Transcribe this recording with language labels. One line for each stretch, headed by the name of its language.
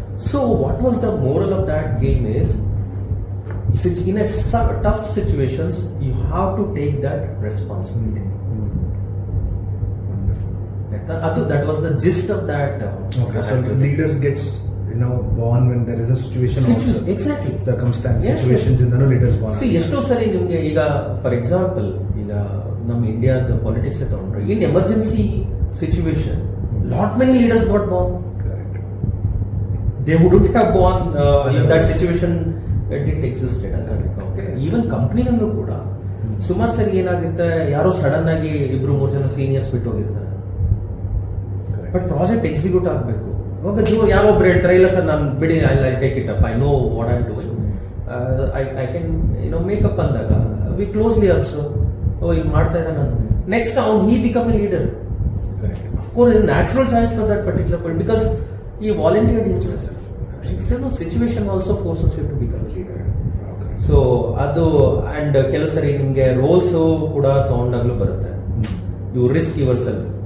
English: So what was the moral of that game is, in a tough situations you have to take that responsibility. Wonderful. That was the gist of that. Okay, so the leaders gets born when there is a situation also. Exactly. Circumstance, yes, situations in the leaders born. See,
Kannada: ಎಷ್ಟೋ ಸರಿ ನಿಮಗೆ ಈಗ for example ಈಗ ನಮ್ಮ ಇಂಡಿಯಾದ politics ತಗೊಂಡ್ರೆ,
English: In emergency situation lot many leaders got born. Correct. They wouldn't have born in that situation. It didn't exist. Okay. Even company
Kannada: ನಲ್ಲೂ ಕೂಡ ಸುಮಾರು ಸರಿ ಏನಾಗುತ್ತೆ, ಯಾರೋ ಸಡನ್ ಆಗಿ 2-3 ಜನ ಸೀನಿಯರ್ಸ್ ಬಿಟ್ಟು ಹೋಗಿರ್ತಾರೆ. ಬಟ್ ಪ್ರಾಜೆಕ್ಟ್ ಎಕ್ಸಿಕ್ಯೂಟ್ ಆಗಬೇಕು. ಇವಾಗ ಯಾರೋ ಒಬ್ರು ಹೇಳ್ತಾರೆ, ಇಲ್ಲ ಸರ್ ನಾನು ಬಿಡಿ,
English: I take it up, I know what I am doing, I can make up ಅಂದಾಗ we closely observe,
Kannada: ಈಗ ಮಾಡ್ತಾ ಇದ್ದ ನಾನು next
English: he become a leader. Of course, it's a natural choice for that particular point because he volunteered himself. Situation also forces you to become a leader.
Kannada: So ಅದು and ಕೆಲವು ಸರಿ ನಿಮಗೆ rolls ಕೂಡ ತಗೊಂಡಾಗ್ಲೂ ಬರುತ್ತೆ.
English: You risk yourself.